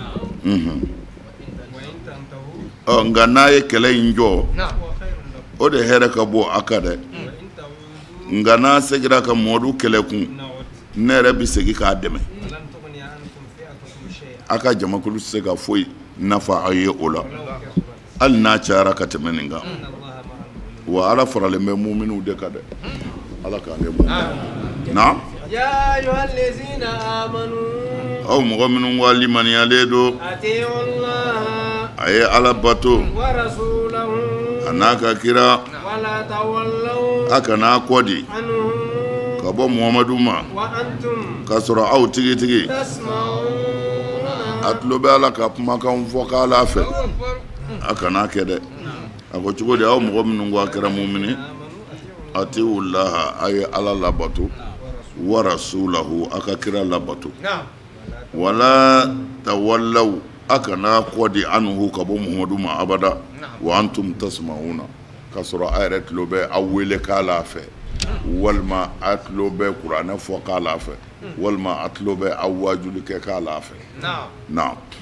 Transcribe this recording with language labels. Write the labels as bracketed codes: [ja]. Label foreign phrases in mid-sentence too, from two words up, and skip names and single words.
[bm] nka n'a ye kɛlɛ in jɔ o de hɛrɛ ka bɔ a kan dɛ nka n'a segira ka Muhammadu kɛlɛ kun ne yɛrɛ bi segin k'a dɛmɛ a ka jamakulu tɛ se ka foyi nafa a ye o la hali n'a cayara ka tɛmɛ nin kan wa ala faralen bɛ muminiw de kan dɛ ala k'an kɛ mumin na [ar] يا أيها الذين آمنوا [bm] aw mɔgɔ minnu ko limaniyalen don [ar] أطيعوا الله [bm] a ye ala bato [ar] ورسوله [bm] a n'a ka kira [ar] ولا تولوا [bm] a kana kɔ di anhu ka bɔ Muhammadu ma [ar] وأنتم [bm] ka sɔrɔ aw tigitigi tasma'una a tulo bɛ ala ka kumakan fɔ k'ala fɛ a kana kɛ dɛ a ko cogo di aw mɔgɔ minnu ko a kɛra mumini [ar] أطيعوا الله [bm] a ye ala labato [ar] ورسوله [bm] a ka kira labato [ar] ولا تولوا [bm] a kana kɔ di anhu ka bɔ Muhammadu ma abada [ar] وأنتم تسمعون [bm] ka sɔrɔ a yɛrɛ tulo bɛ aw wele k'ala fɛ walima a tulo bɛ kuranɛ fɔ k'ala fɛ walima a tulo bɛ aw wajuli kɛ k'ala fɛ na